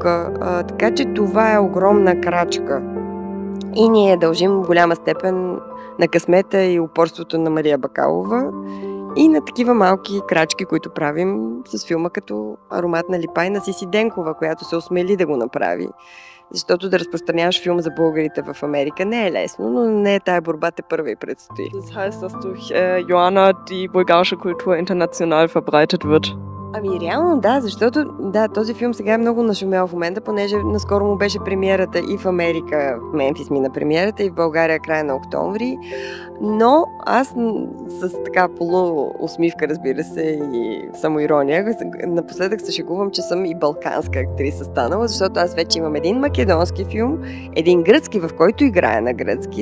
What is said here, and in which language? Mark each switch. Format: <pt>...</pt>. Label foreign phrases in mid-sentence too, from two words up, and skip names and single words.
<bg>Така че това е огромна крачка. И ние дължим в голяма степен на късмета и упорството на Мария Бакалова и на такива малки крачки, които правим с филма като Аромат на липа и на Сиси Денкова, която се осмели да го направи. Защото да разпространяваш филм за българите в Америка не е лесно, но не е тая борба, те първа и предстои.</bg> <de>Das heißt, dass durch Joanna die bulgarische Kultur international verbreitet wird.</de> <bg>Ами реално да, защото да, този филм сега е много нашумял в момента, понеже наскоро му беше премиерата и в Америка, в Мемфис мина премиерата, и в България края на октомври. Но аз с така полуусмивка, разбира се, и самоирония, напоследък се шегувам, че съм и балканска актриса станала, защото аз вече имам един македонски филм, един гръцки, в който играя на гръцки.</bg>